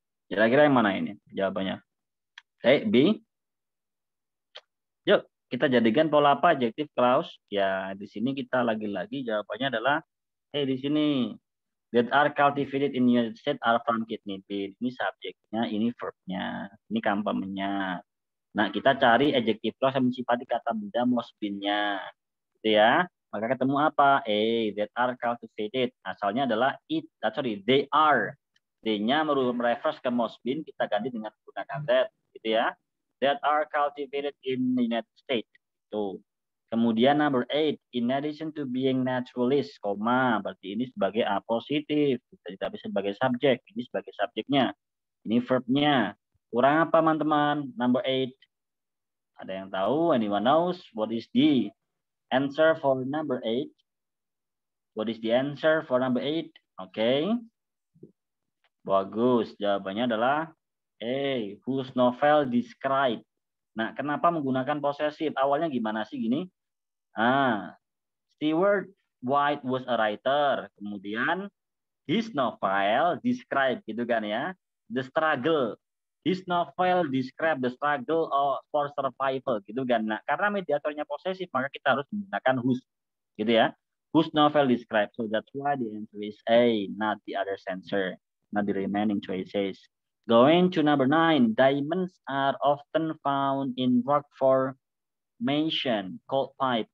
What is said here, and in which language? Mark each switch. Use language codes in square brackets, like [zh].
[id] Kira-kira yang mana ini jawabannya? B. Yuk kita jadikan pola apa? Adjective clause. Ya di sini kita lagi-lagi jawabannya adalah di sini. [en] That are cultivated in United States are from kidney bean. [id] Ini subjeknya, ini verbnya, ini kampemenya. Nah, kita cari adjective clause yang mensifati kata benda most been-nya. Gitu ya. Maka ketemu apa? [en] That are cultivated. [id] Asalnya adalah they are. D-nya mereference ke most been, kita ganti dengan menggunakan that. Gitu ya. [en] That are cultivated in the United States. [id] Tuh. Kemudian number 8, [en] in addition to being naturalist, [id] koma, berarti ini sebagai A positif, kita bisa sebagai subjek, ini sebagai subjeknya, ini verbnya. Kurang apa teman-teman? Number 8. Ada yang tahu? [en] Anyone knows? What is the answer for number 8? What is the answer for number 8? [id] Oke. Bagus. Jawabannya adalah A. [en] Whose novel describe. [id] Nah, kenapa menggunakan posesif? Awalnya gimana sih gini? [en] Stewart White was a writer. [id] Kemudian [en] his novel describe [id] gitu kan ya. [en] The struggle. His novel describe the struggle for survival [id] gitu kan. Nah, karena mediatornya posesif maka kita harus menggunakan whose gitu ya. [en] Whose novel describe. So that's why the answer is A, not the other answer, not the remaining choices. Going to number 9, diamonds are often found in rock formation called pipe.